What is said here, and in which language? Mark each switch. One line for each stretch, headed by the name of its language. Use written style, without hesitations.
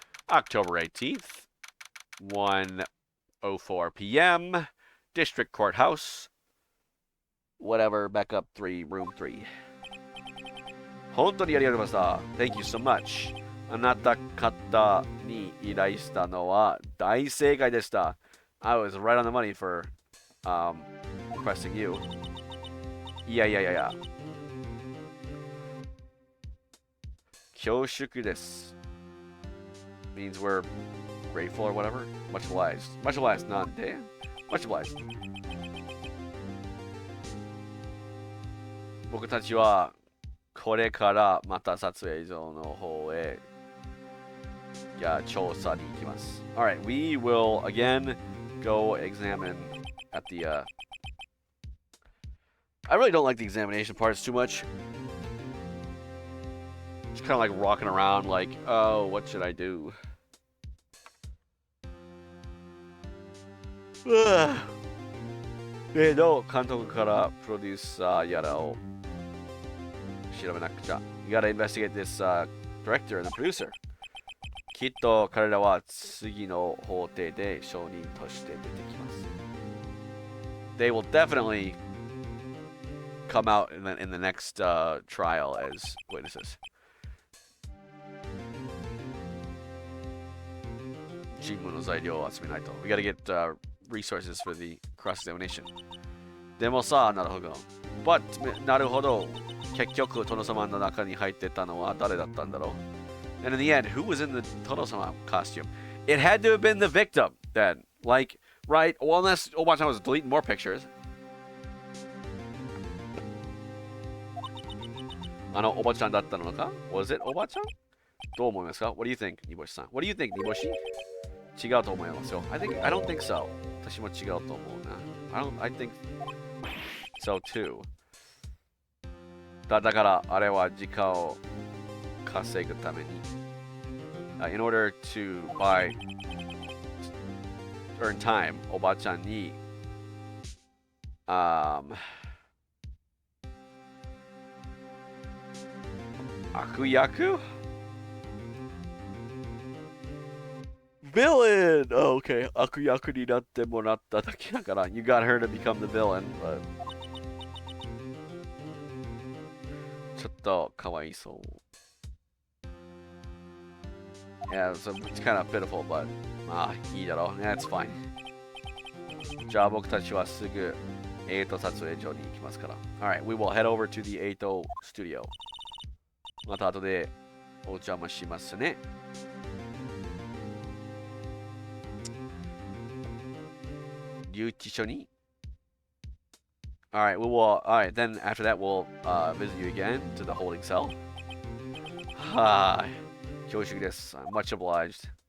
English: October 18th. 1:04 p.m. District Courthouse. Whatever, back up 3, room 3.
Japanese: 本当にありがとうございました。
English: Thank you so much.
Japanese: あなた方に依頼したのは大正解でした。
English: I was right on the money for requesting you.
Japanese: いや。恐縮です。
English: Means we're grateful or whatever. Much obliged. Much obliged.
Japanese: なんで
English: Much obliged.
Japanese: 僕たちはこれからまた撮影所の方へ調査に行きます。
English: Alright, we will again go examine at the I really don't like the examination parts too much. Just kind of like rocking around like, oh, what should I do?
Japanese: の監督からプロデューサーやらを調べなくちゃ。
English: You gotta investigate this director and the producer.
Japanese: きっと彼らは次の法廷で証人として出てきます。
English: They will definitely come out in the next trial as witnesses.
Japanese: 尋問の材料を集めないと。
English: We gotta get resources for the cross-examination.
Japanese: でもさ、なるほど。But なるほど。結局、殿様の中に入ってたのは誰だったんだろう
English: And in the end, who was in the 殿様 costume? It had to have been the victim then. Like, Right? Well, unless Obachan was deleting more pictures.
Japanese: おばちゃんだったのか
English: Was it
Japanese: おばちゃんどう思いますか
English: What do you think,
Japanese: 煮干しさん What do you think, 煮干し違うと思いますよ。
English: I don't think so.
Japanese: 私も違うと思うな。
English: I think so too.
Japanese: だから、あれは時間を稼ぐために。
English: In order to earn time,
Japanese: おばちゃんに、悪役
English: Villain! Oh, okay.
Japanese: 悪役になってもらっただけだから。
English: You got her to become the villain, but...
Japanese: ちょっとかわいそう。
English: Yeah, so it's kind of pitiful, but...
Japanese: まあ、いいだろう。
English: That's fine.
Japanese: じゃあ僕たちはすぐ8撮影所に行きますから。
English: Alright, we will head over to the 8 studio.
Japanese: また後でお邪魔しますね。留置所に
English: Alright, we will. Alright, then after that, we'll visit you again to the holding cell.
Japanese: 恐縮です。
English: I'm much obliged.